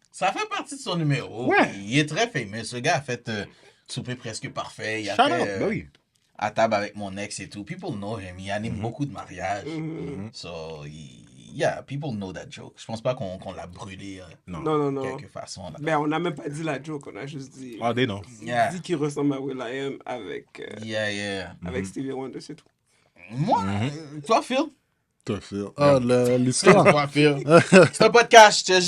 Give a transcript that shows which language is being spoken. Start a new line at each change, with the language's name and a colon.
French: Ça fait partie de son numéro. Ouais. Il est très fameux. Ce gars a fait Souper presque parfait. Il a
English: Shout
French: fait out, ben oui. À table avec mon ex et tout.
English: People know him.
French: Il anime beaucoup de mariages.
English: So, yeah, people know that joke.
French: Je pense pas qu'on l'a brûlé Non. de quelque façon. Là. Ben, on n'a même pas dit la joke, on a juste dit...
English: Ah, they know. Yeah.
French: dit qu'il ressemble à Will.i.am avec,
English: Yeah.
French: avec Stevie Wonder, c'est tout. Moi, toi, Phil? T'as fait. Ah, l'histoire. Toi, Phil. C'est un podcast. C'est juste